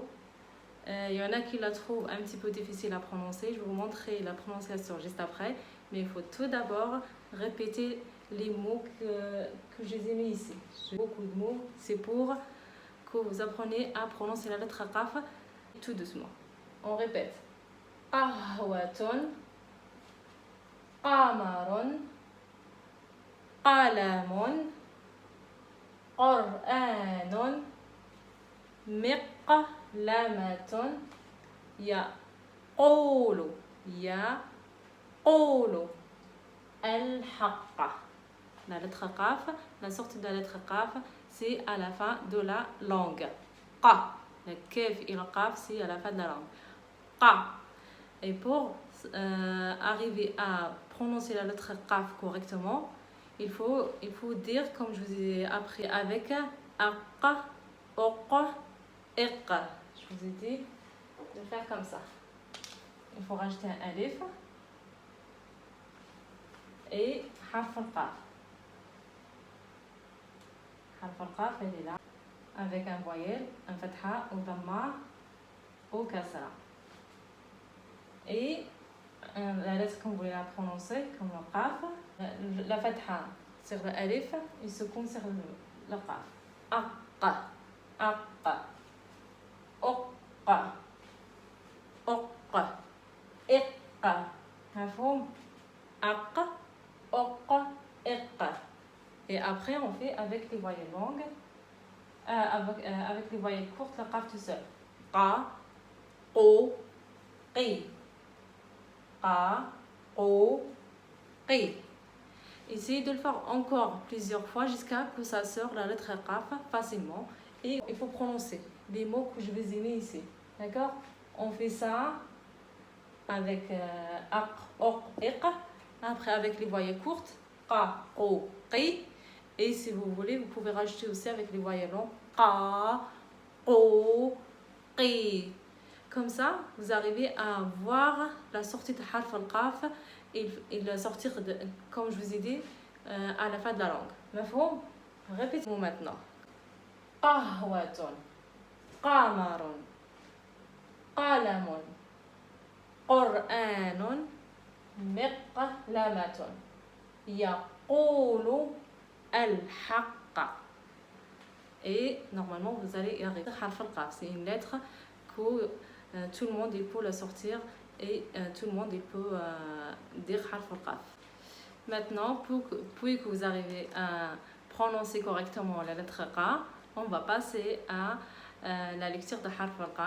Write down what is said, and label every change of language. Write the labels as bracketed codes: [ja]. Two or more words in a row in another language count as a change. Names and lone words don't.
[fr] Il y en a qui la trouvent un petit peu difficile à prononcer. Je vais vous montrer la prononciation juste après. Mais il faut tout d'abord répéter les mots que je les ai mis ici. J'ai beaucoup de mots. C'est pour que vous appreniez à prononcer la lettre qaf tout doucement. On répète. [ar] قهوةٌ، قمرٌ، قلمٌ، قرآنٌ، مقلمةٌ, يقولُ الحقَّ. [fr] La lettre qaf, la sortie de la lettre qaf, c'est à la fin de la langue. Qa. Le kef et le qaf, c'est à la fin de la langue. Qa. Et pour arriver à prononcer la lettre qaf correctement, il faut dire, comme je vous ai appris, avec [ar] أَقَّ، أُقَ، إِقَّ. [fr] Je vous ai dit de faire comme ça. Il faut rajouter un alif et [ar] حرف القاف. حرف القاف, [fr] elle est là, avec un voyelle, un fatha, ou dhamma, ou kasra. Et la lettre qu'on voulait la prononcer, comme le qaf, la fatha sur le alif, il se compte sur le qaf. [ar] أَقَّ، أَقَّ، أُقَّ، أُقَّ، إِقَّ. مفهوم؟ أَقَّ، أُقَّ، إِقَّ. [fr] Et après, on fait avec les voyelles longues, avec les voyelles courtes, le qaf tout seul. [ar] قَ، قُ، قِ. قَ، قُ، قِ. [fr] Essayez de le faire encore plusieurs fois jusqu'à ce que ça sorte la lettre qaf facilement. Et il faut prononcer les mots que je vous ai mis ici. D'accord? On fait ça avec [ar] أَق، أُق، إِق. [fr] Après avec les voyelles courtes. [ar] قَ، قُ، قِ. [fr] Et si vous voulez, vous pouvez rajouter aussi avec les voyelles longues. [ar] قَ، قُ، قِ. [fr] Comme ça, vous arrivez à voir la sortie de [ar] حرف القاف [fr] et la sortir, comme je vous ai dit, à la fin de la langue. Mafhoum? Répétez-moi maintenant. [ar] قهوةٌ، قمرٌ، قلمٌ، قرآنٌ، مقلمةٌ, يقولُ الحقَّ. [fr] Et normalement, vous allez y arriver. [ar] حرف القاف, [fr] c'est une lettre que tout le monde il peut la sortir et tout le monde il peut dire [ar] حرف القاف. [fr] Maintenant, puis que vous arrivez à prononcer correctement la lettre qa, on va passer à la lecture de [ar] حرف القاف.